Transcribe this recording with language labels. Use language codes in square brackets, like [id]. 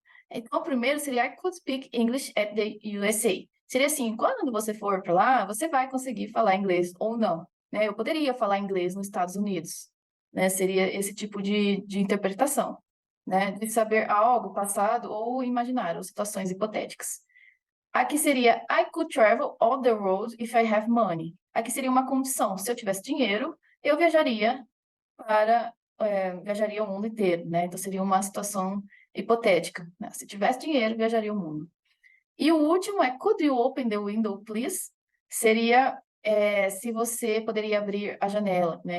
[pt] Então, o primeiro seria [en] I could speak English at the USA. [pt] Seria assim, quando você for para lá, você vai conseguir falar inglês ou não, né? Eu poderia falar inglês nos Estados Unidos, né? Seria esse tipo de interpretação, né? De saber algo passado ou imaginário, ou situações hipotéticas. Aqui seria [en] I could travel all the world if I have money. [pt] Aqui seria uma condição. Se eu tivesse dinheiro, eu viajaria viajaria o mundo inteiro, né? Então seria uma situação hipotética, né? Se tivesse dinheiro, viajaria o mundo. E o último é [en] Could you open the window, please? [pt] Seria se você poderia abrir a janela, né?